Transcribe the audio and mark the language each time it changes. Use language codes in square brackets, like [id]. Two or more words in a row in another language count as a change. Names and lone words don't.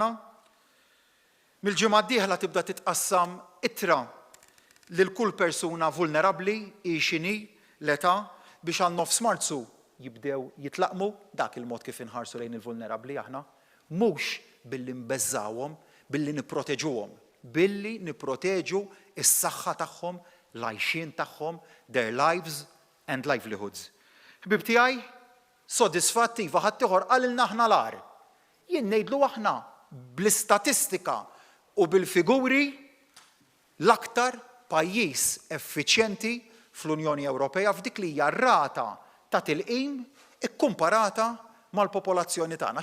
[mt] Mill-ġimgħa d-dieħla tibda titqassam ittra lil kull persuna vulnerabbli x'inhi l-età biex għal nofs Marzu jibdew jitlaqmu dak il-mod kif inħarsu lejn il-vulnerabbli aħna, mhux billi nbeżżawhom, billi nipproteġuhom, billi nipproteġu is-saħħa tagħhom, l-għajxien tagħhom, [en] their lives and livelihoods. [mt] Ħbib tiegħi, sodisfatti iva ħadd ieħor qalilna aħna l-għar. Jien ngħidlu aħna bl-istatistika u bil-figuri l-aktar pajjiż effiċjenti fl-Unjoni Ewropea f'dik li hija rata ta' tilqim ikkumparata mal-popolazzjoni tagħna.